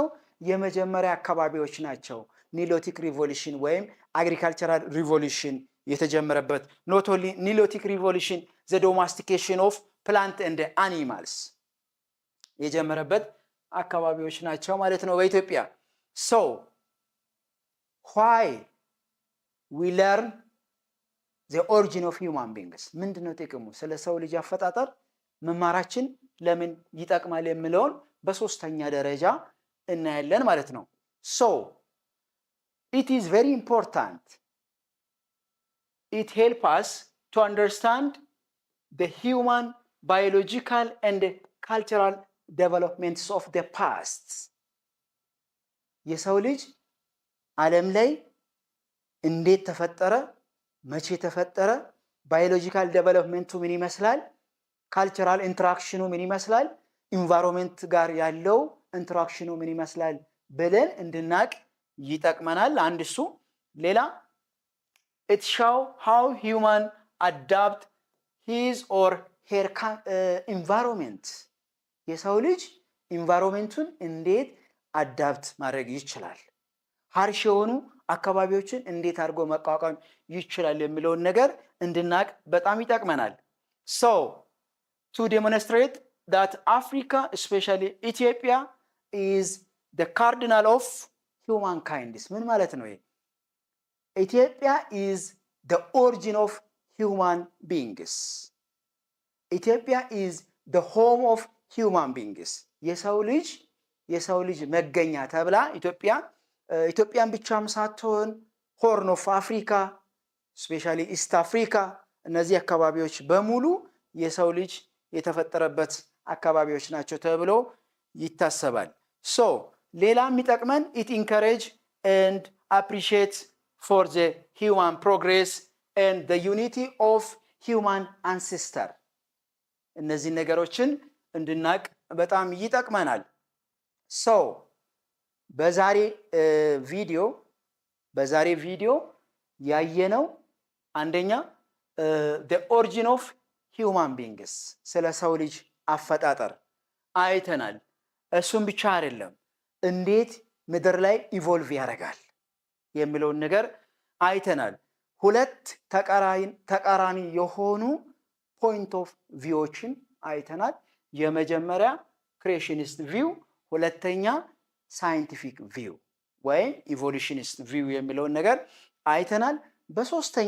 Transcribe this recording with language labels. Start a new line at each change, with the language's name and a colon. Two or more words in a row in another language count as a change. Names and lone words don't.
Amharic: የመጀመሪያ አካባቢዎች ናቸው።
English: Neolithic revolution
Amharic: ወይም
English: agricultural revolution
Amharic: የተጀመረበት
English: not only Neolithic revolution the domestication of plant and animals
Amharic: የጀመረበት አካባቢዎች ናቸው ማለት ነው በኢትዮጵያ።
English: so why we learn the origin of human beings፣
Amharic: ምንድነው ጥቅሙ? ስለ ሰው ልጅ አፈጣጠር መማራችን ለምን ይጠቅማል የሚለውን በሶስተኛ ደረጃ እናያለን ማለት ነው።
English: ሶ it is very important, it helps us to understand the human biological and cultural developments of the past.
Amharic: የሰው ልጅ ዓለም ላይ እንዴት ተፈጠረ፣ መቼ ተፈጠረ፣
English: biological development
Amharic: ምን ይመስላል፣
English: cultural interaction
Amharic: ምን ይመስላል፣ ኢንቫይሮንመንት ጋር ያለው ኢንተራክሽኑ ምን ይመስላል ብለን እንድናቅ ይጠቅመናል። አንድ እሱ። ሌላ it
English: show how human adapt his or her environment፣
Amharic: የሰው ልጅ ኢንቫይሮንመንቱን እንዴት አዳፕት ማድረግ ይችላል፣ ሃርሽ የሆኑ አካባቢዎችን እንዴት አድርጎ መቋቋም ይችላል የሚለውን ነገር እንድናቅ በጣም ይጠቅመናል።
English: so to demonstrate that Africa, especially Ethiopia, is the cardinal of humankind.
Amharic: ምን ማለት ነው?
English: ኢትዮጵያ is the origin of human beings. ኢትዮጵያ is the home of human beings.
Amharic: የሰው ልጅ መገኛ ተብላ ኢትዮጵያን ብቻም ሳትሆን ሆርን ኦፍ አፍሪካ፣ ስፔሻሊ ኢስት አፍሪካ፣ እነዚህ አካባቢዎች በሙሉ የሰው ልጅ የተፈጠረበት አካባቢዎች ናቸው ተብሎ ይታሰባል። ሶ ሌላ የሚጠቅመን
English: it encourage and appreciate for the human progress and the unity of human ancestor።
Amharic: እነዚህ ነገሮችን እንድናቅ በጣም ይጠቅመናል። ሶ በዛሬ ቪዲዮ ያየነው አንደኛ
English: the origin of human beings፣
Amharic: ስለ ሰው ልጅ አፈጣጠር አይተናል። እሱም ብቻ አይደለም እንዴት ምድር ላይ ኢቮልቭ ያደርጋል የሚለውን ነገር አይተናል። ሁለት ተቃራኒ የሆኑ
English: point of views
Amharic: አይተናል። የመጀመሪያ
English: creationist view፣
Amharic: ሁለተኛ
English: scientific view
Amharic: ወይም
English: evolutionist view
Amharic: የሚለውን ነገር አይተናል። በሶስተኛ